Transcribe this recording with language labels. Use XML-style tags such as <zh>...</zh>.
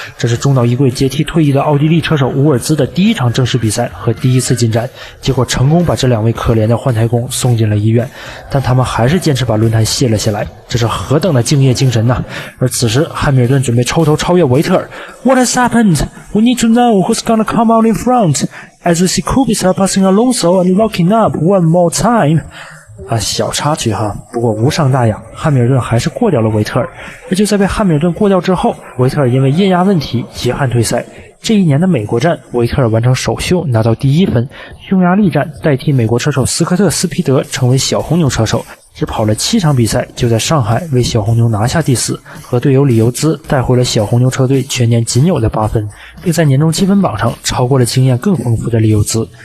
<zh>这是中岛一贵接替退役的奥地利车手伍尔兹的第1场正式比赛和第1次进站，结果成功把这2位可怜的换胎工送进了医院，但他们还是坚持把轮胎卸了下来，这是何等的敬业精神呐！而此时汉密尔顿准备抽头超越维特尔。</zh> <en>What has happened? We need to know who's gonna come out in front as we see Kubica passing Alonso and locking up one more time.</en> <zh>小插曲哈，不过无伤大雅，汉密尔顿还是过掉了维特尔。而就在被汉密尔顿过掉之后，维特尔因为液压问题遗憾退赛。这一年的美国站，维特尔完成首秀拿到第1分，匈牙利站代替美国车手斯科特斯皮德成为小红牛车手，只跑了7场比赛，就在上海为小红牛拿下第4，和队友里尤兹带回了小红牛车队全年仅有的8分，并在年终积分榜上超过了经验更丰富的里尤兹。</zh>